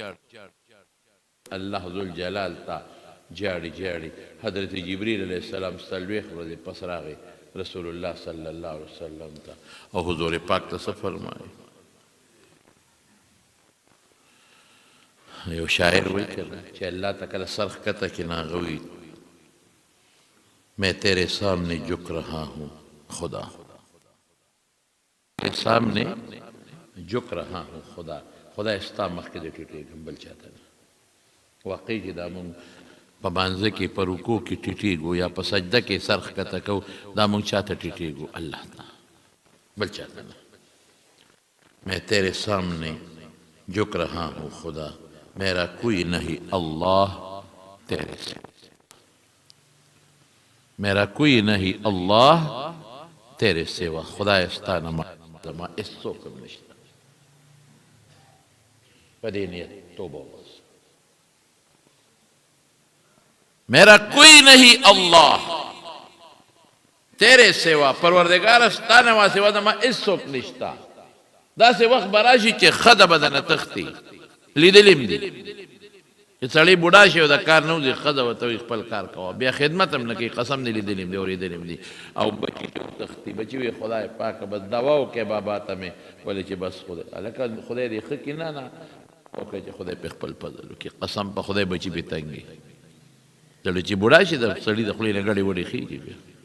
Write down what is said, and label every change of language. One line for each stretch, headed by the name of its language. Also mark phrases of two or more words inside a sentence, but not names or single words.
Pashto: الله ذوالجلال ته جاړي جاړي حضرت جبریل
Arabic: علیه السلام
Pashto: څلوېښت ورځې پس راغی رسول الله
Arabic: صلی الله علیه وسلم
Pashto: ته او حضور پاک ته څه فرمایي یو شاعر وایي چې الله ته کله سر ښکته کړي نو هغه وایي
Urdu: میں تیرے سامنے جھک رہا ہوں خدا تیرے سامنے جھک رہا ہوں خدا
Pashto: خدای ستا مخکې دې ټیټېږم بل چاته نه واقعي چې دا مونږ په مانځه کې په رکوع کې ټیټېږو یا په سجده کې سر ښکته کوو دا مونږ چاته ټیټېږو الله ته بل چاته نه
Urdu: میں تیرے سامنے جھک رہا ہوں خدا میرا کوئی نہیں اللہ تیرے سے میرا کوئی نہیں اللہ تیرے سوا
Pashto: خدای ستا نه ما هېڅ څوک هم نشته په دې نیت توبه وباسه
Urdu: میرا کوئی نہیں اللہ تیرے سوا
Pashto: پروردگار ستا نه ما سوا زما هېڅ څوک نشته داسې وخت به راشي چې ښځه به درنه تښتي لیدلي م دي چې سړی بوډا شي او د کار نه وځي ښځه ورته وایي خپل کار کوه بیا خدمت هم نه کوي قسم دې لیدلي م دي اورېدلي م دي او بچي ته تښتي بچي وایي خدای پاکه بس دوا وکړې بابا ته مې ولې چې بس خدای هلکه خدای دې ښه کړي نه وکړه چې خدای پې خپل فضل وکړي قسم په خدای بچي پې تنګ وي زړه چې بوډا شي د سړي د خولې نه ګډې وډې خېږي بیا